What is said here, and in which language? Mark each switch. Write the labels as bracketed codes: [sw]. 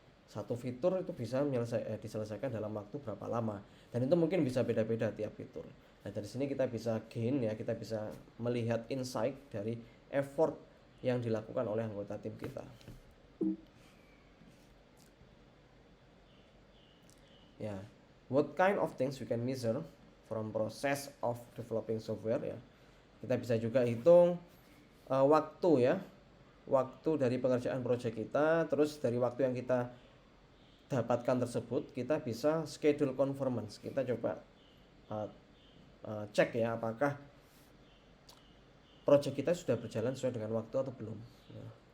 [id] Satu fitur itu bisa diselesaikan dalam waktu berapa lama, dan itu mungkin bisa beda-beda tiap fitur. Nah, dari sini kita bisa gain ya, kita bisa melihat insight dari effort yang dilakukan oleh anggota tim kita. [en] Ya, what kind of things we can measure from process of developing software ya. [id] Kita bisa juga hitung waktu ya, waktu dari pengerjaan project kita, terus dari waktu yang kita dapatkan tersebut kita bisa schedule conformance. Kita coba cek ya apakah project kita sudah berjalan sesuai dengan waktu atau belum ya.